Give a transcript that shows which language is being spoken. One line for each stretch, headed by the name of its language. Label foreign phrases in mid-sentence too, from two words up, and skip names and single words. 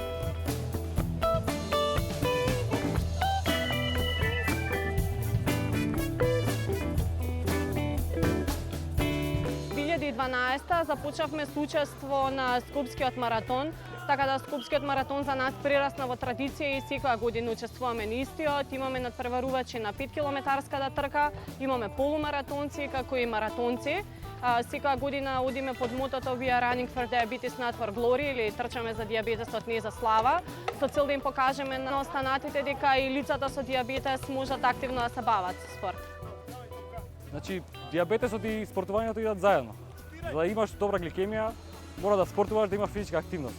Macedonian: Во 2012 започнавме со учество на Скопскиот маратон, така да Скопскиот маратон за нас прерасна во традиција и секоја година учествуваме на истиот. Имаме надпреварувачи на 5 километарската трка, имаме полумаратонци како и маратонци. Секоја година одиме под мотото
English: We are running for diabetes, not for glory,
Macedonian: или трчаме за дијабетесот, не за слава, со цел да им покажеме на останатите дека и лицата со дијабетес можат активно да се бават со спорт. Значи, дијабетесот и спортувањето идат заедно. За да имаш добра гликемија, мора да спортуваш, да има физичка активност.